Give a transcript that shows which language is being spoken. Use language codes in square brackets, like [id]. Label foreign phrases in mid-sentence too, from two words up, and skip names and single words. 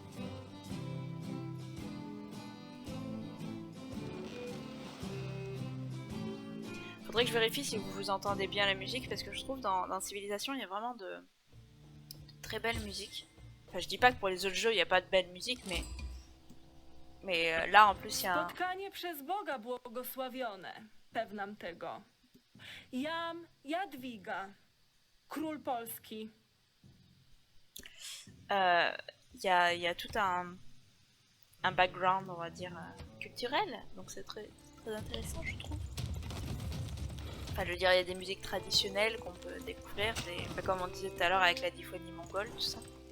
[fr] Faudrait que je vérifie si vous entendez bien la musique, parce que je trouve dans Civilisation il y a vraiment de très belle musique. Enfin, je dis pas que pour les autres jeux il n'y a pas de belle musique, mais là en plus il y a un... [pl] Spotkanie przez Boga błogosławione. Pewnam tego. Jam Jadwiga, król Polski. [fr] Il y a tout un background, on va dire, culturel, donc c'est très intéressant, je trouve. Enfin, je veux dire, il y a des musiques traditionnelles qu'on peut découvrir, comme on disait tout à l'heure avec la diphonie mongole, tout ça.